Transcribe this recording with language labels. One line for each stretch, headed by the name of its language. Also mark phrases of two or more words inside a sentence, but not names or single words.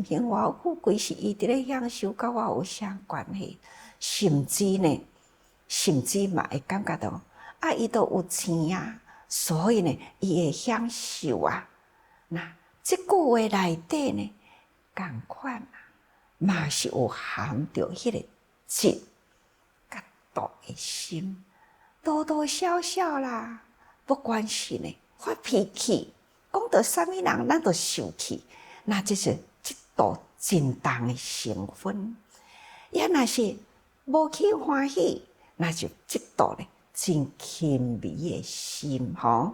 Min Nan Chinese: 荣华富贵是伊伫咧享受，甲我有啥关系？甚至嘛会感觉到，啊，伊都有钱啊，所以呢，伊会享受啊。那即句话内底呢，共款啊，嘛是有含着迄个嫉甲妒的心，多多少少啦。不管是呢发脾气，讲到啥物人，咱都受气，那就是嫉妒真重的成分。也若是无起欢喜，那就嫉妒呢真轻微的心吼。